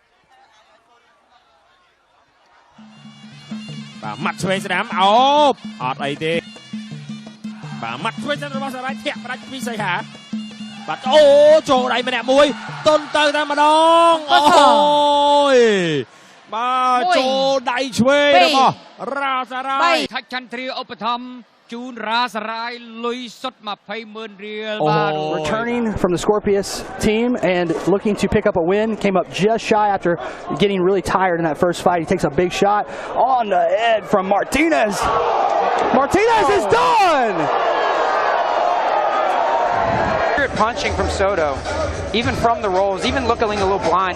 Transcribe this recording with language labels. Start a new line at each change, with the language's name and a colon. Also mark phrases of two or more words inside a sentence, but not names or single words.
Khmer: បាទម៉ាត់ឆ្វេងស្ដាំអោបអត់អីទេបាទម៉ាត់ឆ្វេងរបស់សារាយធាក់ផ្ដាច់ពីសីហាបាទអូចូលដៃម្នាក់មួយតុនទៅតែម្ដងអូយបាទចូលដៃឆ្វេងរបស់រាសារាយ ថាច់ចន្ទ្រាឧបត្ថម្ភជូនរាសារាយលុយសុទ្ធ 20,000 រៀល
English: Returning from the Scorpius team and looking to pick up a win, came up just shy after getting really tired in that first fight. He takes a big shot on the head from Martinez. Martinez is done. Punching from Soto, even from the rolls, even looking a little blind.